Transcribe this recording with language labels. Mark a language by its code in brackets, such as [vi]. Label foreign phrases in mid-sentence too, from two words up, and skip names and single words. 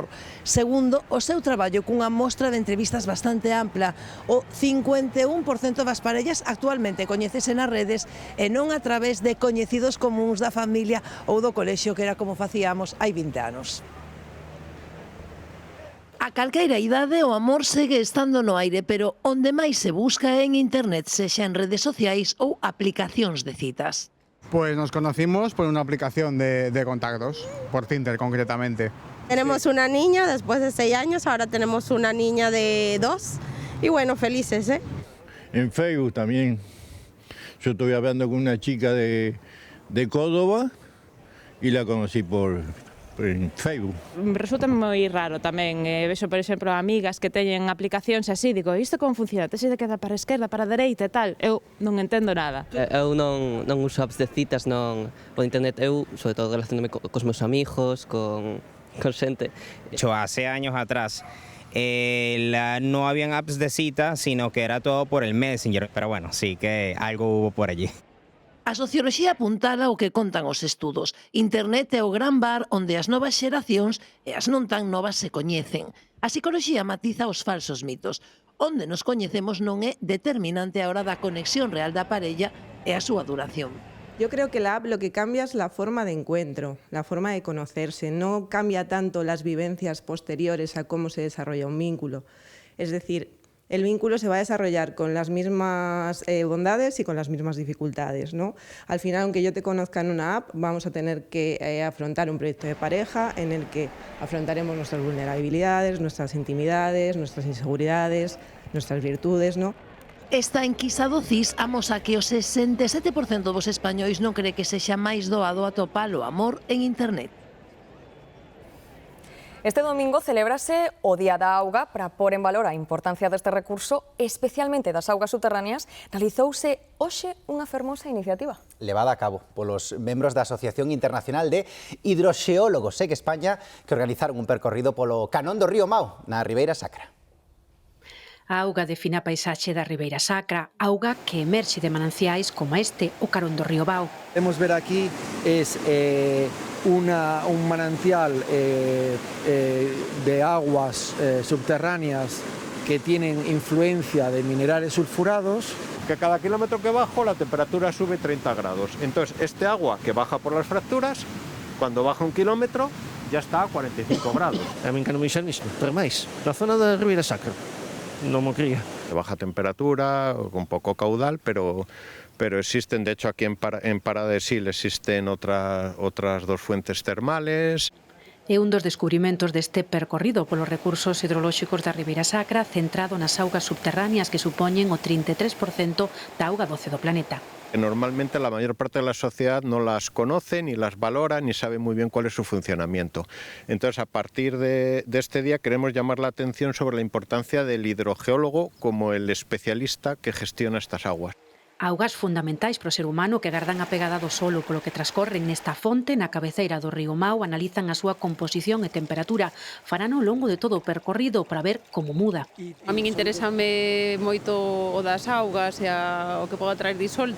[gl] Segundo o seu traballo cunha mostra de entrevistas bastante ampla, o 51% das parellas actualmente coñécese nas redes e non a través de coñecidos comuns da familia ou do colexio, que era como facíamos hai 20 anos. A A calqueira idade o amor segue estando no aire, pero onde máis se busca é en internet, sexa en redes sociais ou aplicacións de citas. [es] Pues nos conocimos por una aplicación de contactos, por Tinder concretamente. Tenemos una niña después de 6 años, ahora tenemos una niña de 2 y bueno, felices, ¿eh? En Facebook también. Yo estuve hablando con una chica de Córdoba y la conocí en Facebook. [gl] Resulta moi raro tamén, vexo, por exemplo, amigas que teñen aplicacións así, digo, isto como funciona? Tes de queda para a esquerda, para a dereita e tal? Eu non entendo nada. Eu non uso apps de citas por internet, eu, sobre todo, relacionándome cos meus amigos, con xente. [es] Hace años atrás no habían apps de cita, sino que era todo por el Messenger, pero bueno, sí que algo hubo por allí. [gl] A socioloxía apuntala o que contan os estudos. Internet é o gran bar onde as novas xeracións e as non tan novas se coñecen. A psicoloxía matiza os falsos mitos. Onde nos coñecemos non é determinante a hora da conexión real da parella e a súa duración. [es] Yo creo que la app lo que cambia es la forma de encuentro, la forma de conocerse. No cambia tanto las vivencias posteriores a cómo se desarrolla un vínculo. Es decir, el vínculo se va a desarrollar con las mismas bondades y con las mismas dificultades, ¿no? Al final, aunque yo te conozca en una app, vamos a tener que afrontar un proyecto de pareja en el que afrontaremos nuestras vulnerabilidades, nuestras intimidades, nuestras inseguridades, nuestras virtudes, ¿no? [gl] Esta enquisa do CIS amosa que o 67% dos españois non cree que sexa máis doado atopar o amor en internet. Este domingo celébrase o Día da Auga. Para pôr en valor a importancia deste recurso, especialmente das augas subterráneas, realizouse hoxe unha fermosa iniciativa. Levada a cabo polos membros da Asociación Internacional de Hidroxeólogos SEC España, que organizaron un percorrido polo Canón do Río Mao, na Ribeira Sacra. A auga define a paisaxe da Ribeira Sacra, auga que emerxe de mananciais como este, o Carón do Río Mao. [es] Podemos ver aquí es un manantial de aguas subterráneas que tienen influencia de minerales sulfurados. Que cada kilómetro que bajo la temperatura sube 30 grados. Entonces este agua que baja por las fracturas, cuando baja 1 kilómetro ya está a 45 grados. [gl] A mí que non me dixen isto, pero máis, na zona da Ribeira Sacra. [es] No me cría. De baja temperatura, con poco caudal, pero existen, de hecho aquí en Paradesíl existen otras 2 fuentes termales. É un dos descubrimentos deste percorrido polos recursos hidrolóxicos da Ribeira Sacra, centrado nas augas subterráneas que supoñen o 33% da auga doce do planeta. Normalmente la mayor parte de la sociedad no las conoce, ni las valora, ni sabe muy bien cuál es su funcionamiento. Entonces, a partir de este día queremos llamar la atención sobre la importancia del hidrogeólogo como el especialista que gestiona estas aguas. [gl] Augas fundamentais para o ser humano que gardan a pegada do solo polo que transcorren nesta fonte na cabeceira do río Mao, analizan a súa composición e temperatura, farán ao longo de todo o percorrido para ver como muda. A min interésame moito o das augas e o que poda traer disolto.